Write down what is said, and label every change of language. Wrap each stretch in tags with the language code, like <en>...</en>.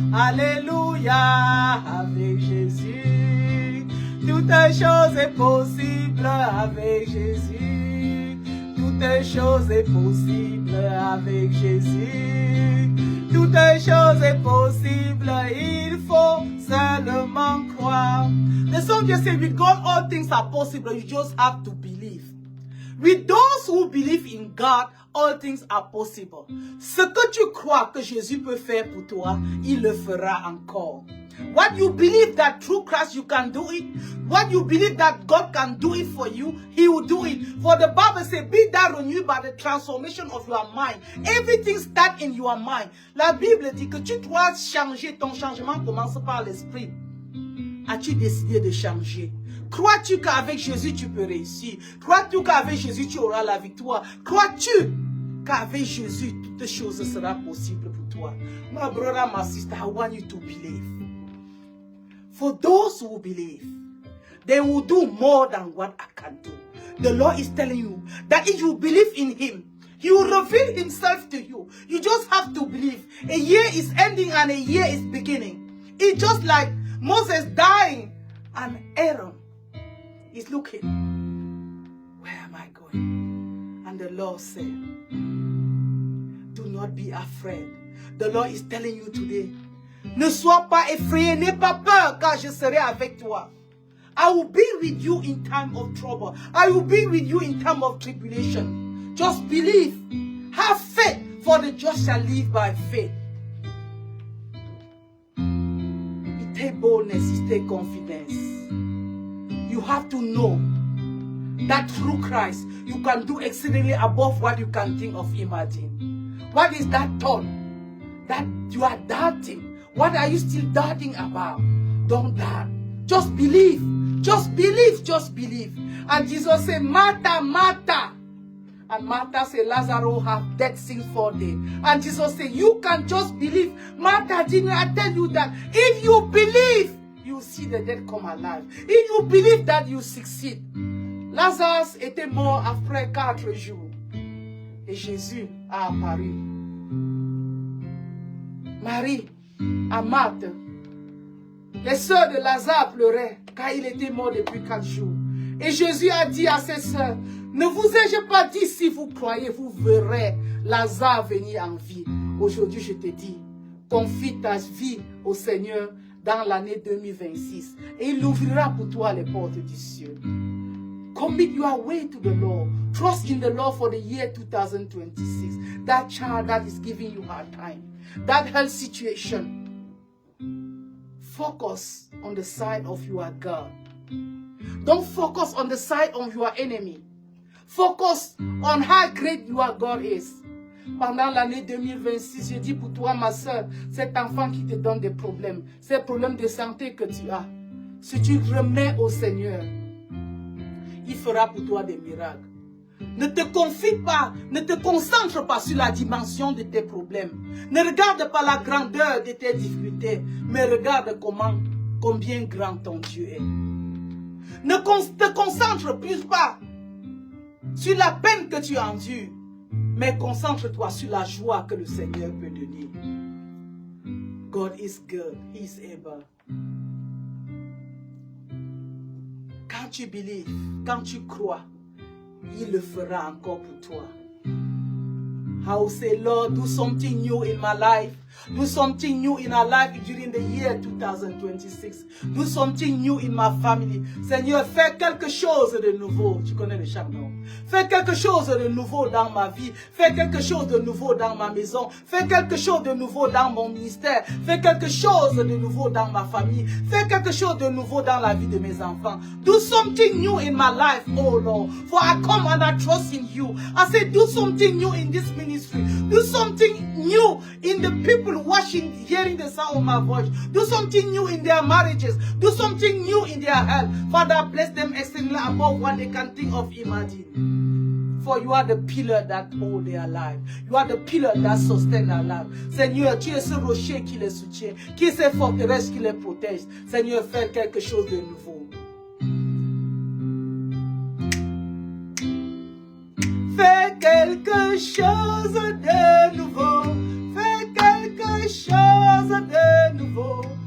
<fr>Alléluia, avec Jésus. Toutes choses sont possibles avec Jésus. Toutes choses sont possibles avec Jésus. Toutes choses sont possibles, il faut seulement croire.</fr> <en>The song just says, with God all things are possible, you just have to believe. With those who believe in God, all things are possible.</en> <fr>Ce que tu crois que Jésus peut faire pour toi, il le fera encore.</fr> <en>What you believe that through Christ you can do it, what you believe that God can do it for you, He will do it. For the Bible says, be thou renewed by the transformation of your mind. Everything starts in your mind.</en> <fr>La Bible dit que tu dois changer. Ton changement commence par l'esprit. As-tu décidé de changer? Crois-tu qu'avec Jésus tu peux réussir? Crois-tu qu'avec Jésus tu auras la victoire? Crois-tu qu'avec Jésus toutes choses seront possibles pour toi?</fr> <en>My brother, my sister, I want you to believe. For those who believe, they will do more than what I can do. The Lord is telling you that if you believe in Him, He will reveal Himself to you. You just have to believe. A year is ending and a year is beginning. It's just like Moses dying and Aaron is looking. Where am I going? And the Lord said, do not be afraid. The Lord is telling you today,</en> <fr>ne sois pas effrayé, n'aie pas peur, car je serai avec toi.</fr> <en>I will be with you in time of trouble. I will be with you in time of tribulation. Just believe. Have faith, for the just shall live by faith. It takes boldness, it takes confidence. You have to know that through Christ, you can do exceedingly above what you can think of, imagine. What is that thought that you are doubting? What are you still doubting about? Don't doubt. Just believe. Just believe. Just believe. And Jesus said, Martha, Martha. And Martha said, Lazarus have dead since 4 days. And Jesus said, you can just believe. Martha, didn't I tell you that if you believe, you see the dead come alive. If you believe that you succeed.</en> <fr>Lazarus était mort après 4 jours. Et Jésus a apparu. Marie, à Marthe, les sœurs de Lazare pleuraient car il était mort depuis 4 jours. Et Jésus a dit à ses sœurs, ne vous ai-je pas dit, si vous croyez, vous verrez Lazare venir en vie. Aujourd'hui, je te dis, confie ta vie au Seigneur dans l'année 2026 et il ouvrira pour toi les portes du ciel.</fr> <en>Commit your way to the Lord. Trust in the Lord for the year 2026. That child that is giving you hard time, that health situation, focus on the side of your God. Don't focus on the side of your enemy. Focus on how great your God is.</en> <fr>Pendant l'année 2026, je dis pour toi, ma soeur, cet enfant qui te donne des problèmes, ces problèmes de santé que tu as, si tu remets au Seigneur, il fera pour toi des miracles. Ne te confie pas, ne te concentre pas sur la dimension de tes problèmes. Ne regarde pas la grandeur de tes difficultés, mais regarde combien grand ton Dieu est. Ne te concentre plus pas sur la peine que tu endures, mais concentre-toi sur la joie que le Seigneur peut donner.</fr> <en>God is good, He is able.</en> <fr>Quand tu</fr> <en>believe,</en> <fr>quand tu crois, il le fera encore pour toi.</fr> <en>I will say, Lord, do something new in my life. Do something new in our life during the year 2026. Do something new in my family.</en> <fr>Seigneur, fais quelque chose de nouveau. Tu connais le chant, non? Fais quelque chose de nouveau dans ma vie. Fais quelque chose de nouveau dans ma maison. Fais quelque chose de nouveau dans mon ministère. Fais quelque chose de nouveau dans ma famille. Fais quelque chose de nouveau dans la vie de mes enfants.</fr> <en>Do something new in my life, oh Lord. For I come and I trust in you. I say, do something new in this ministry. Do something new in the people watching, hearing the sound of my voice. Do something new in their marriages. Do something new in their health. Father, bless them exceedingly above what they can think of, imagine. For you are the pillar that hold their life. You are the pillar that sustain their life.</en> <fr>Seigneur, tu es ce rocher qui les soutient, qui est cette forteresse qui les protège. Seigneur, fais quelque chose de nouveau. Fais quelque chose de nouveau. Fais quelque chose de nouveau.</fr>